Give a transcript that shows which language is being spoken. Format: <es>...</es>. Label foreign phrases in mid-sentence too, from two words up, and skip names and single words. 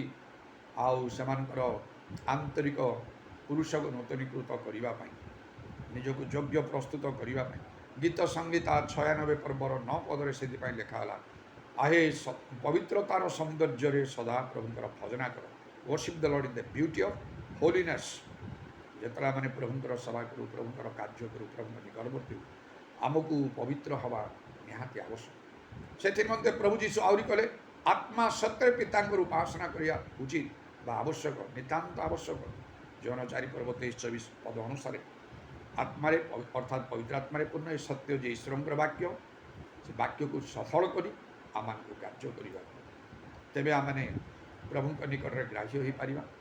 <or>ଆଉ ସେମାନଙ୍କର ଆନ୍ତରିକ ପୁରୁଷକୁ ନୂତନୀକୃତ କରିବା ପାଇଁ, ନିଜକୁ ଯୋଗ୍ୟ ପ୍ରସ୍ତୁତ କରିବା ପାଇଁ ଗୀତ ସଂଗୀତା 96 ପର୍ବର 9 ପଦରେ ସେଥିପାଇଁ ଲେଖା ହେଲା, ଆହେ ପବିତ୍ରତାର ସୌନ୍ଦର୍ଯ୍ୟରେ ସଦା ପ୍ରଭୁଙ୍କର ଭଜନା କର।</or> <en>worship the Lord in the beauty of holiness।</en> <or>ଯେତେବେଳେ ଆମେ ପ୍ରଭୁଙ୍କର ସେବା କରୁ, ପ୍ରଭୁଙ୍କର କାର୍ଯ୍ୟ କରୁ, ପ୍ରଭୁଙ୍କ ନିକଟବର୍ତ୍ତୀ ହେଉ, ଆମକୁ ପବିତ୍ର ହେବା ନିହାତି ଆବଶ୍ୟକ। ସେଥିନିମନ୍ତେ ପ୍ରଭୁ ଯୀଶୁ ଆହୁରି କଲେ, ଆତ୍ମା ସତ୍ୟରେ ପିତାଙ୍କର ଉପାସନା କରିବା ଉଚିତ ବା ଆବଶ୍ୟକ, ନିତାନ୍ତ ଆବଶ୍ୟକ। ଜନ 4 ପର୍ବ 23-24 ପଦ ଅନୁସାରେ ଆତ୍ମାରେ ଅର୍ଥାତ୍ ପବିତ୍ର ଆତ୍ମାରେ ପୂର୍ଣ୍ଣ ଏ ସତ୍ୟ ଯେ ଈଶ୍ୱରଙ୍କର ବାକ୍ୟ, ସେ ବାକ୍ୟକୁ ସଫଳ କରି ଆମମାନଙ୍କୁ କାର୍ଯ୍ୟ କରିବା, ତେବେ ଆମେ ପ୍ରଭୁଙ୍କ ନିକଟରେ ଗ୍ରାହ୍ୟ ହୋଇପାରିବା।</or>